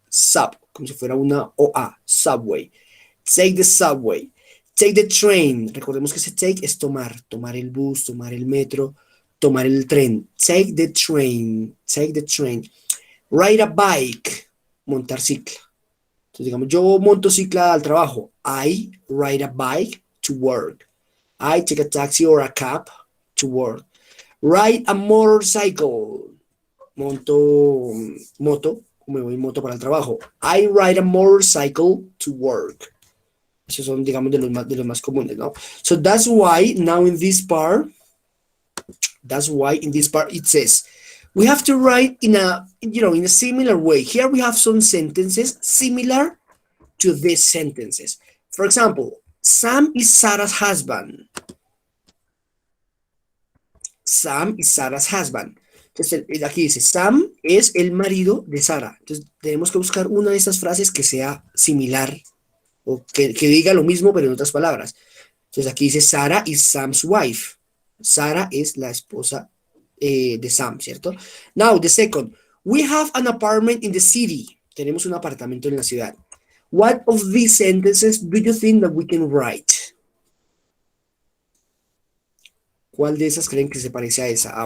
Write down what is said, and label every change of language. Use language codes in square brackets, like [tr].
[en] Sub, [es] como si fuera una OA. [en] Subway. Take the subway. Take the train. [es] Recordemos que ese take es tomar. Tomar el bus, tomar el metro, tomar el tren. [en] Take the train. Take the train. Ride a bike. [es] Montar cicla. Entonces, digamos, yo monto cicla al trabajo. [en] I ride a bike to work. I take a taxi or a cab to work. Ride a motorcycle. [es] Monto moto. Me voy en moto para el trabajo. [en] I ride a motorcycle to work. [es] Esos son, digamos, de los más comunes, ¿no? [en] So that's why now in this part it says we have to write in a similar way. Here we have some sentences similar to these sentences. For example, Sam is Sarah's husband. Sam is Sarah's husband. [es] Entonces, aquí dice, Sam es el marido de Sara. Entonces, tenemos que buscar una de estas frases que sea similar o que diga lo mismo, pero en otras palabras. Entonces, aquí dice, [en] Sarah is Sam's wife. [es] Sara es la esposa de Sam, ¿cierto? [en] Now, the second. We have an apartment in the city. [es] Tenemos un apartamento en la ciudad. [en] What of these sentences do you think that we can write? [es] ¿Cuál de esas creen que se parece a esa?